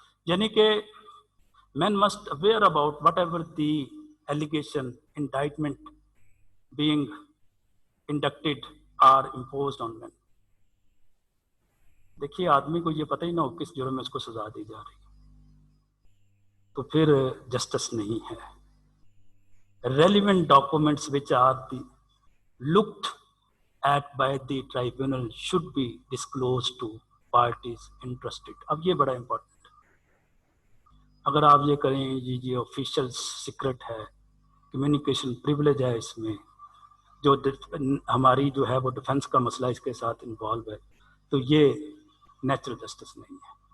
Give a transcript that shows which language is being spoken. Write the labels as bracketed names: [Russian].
[Hindi] यानी कि [English] men must aware about whatever the allegation, indictment being inducted are imposed on men. [Hindi] देखिए आदमी को ये पता ही ना हो किस जुर्म में उसको सजा दी जा रही है तो फिर जस्टिस नहीं है. [English] Relevant documents which are looked at by the tribunal should be disclosed to parties interested. [Hindi] अब ये बड़ा important है. अगर आप ये करें ये ऑफिशियल सीक्रेट है, कम्युनिकेशन प्रिविलेज है, इसमें जो हमारी जो है वो डिफेंस का मसला इसके साथ इन्वॉल्व है, तो ये नेचुरल जस्टिस नहीं है.